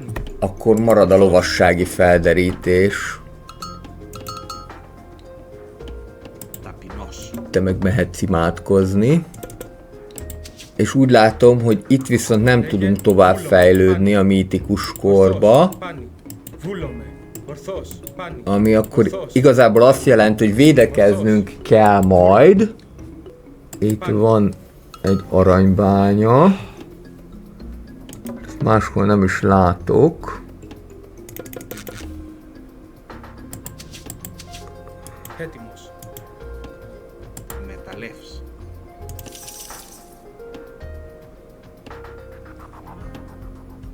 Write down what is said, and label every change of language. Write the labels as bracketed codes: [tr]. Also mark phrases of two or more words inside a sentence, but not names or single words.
[hu] akkor marad a lovassági felderítés. [el] Ταπεινός. [hu] Te meg mehetsz imádkozni. És úgy látom, hogy itt viszont nem tudunk tovább fejlődni a mítikus korba, [el] Πάνω. Βούλομαι. Ορθός. Πάνω. [hu] ami akkor igazából azt jelenti, hogy védekeznünk kell majd. Itt van egy aranybánya. Ezt máshol nem is látok. [el] Έτοιμος. Μεταλλεύς.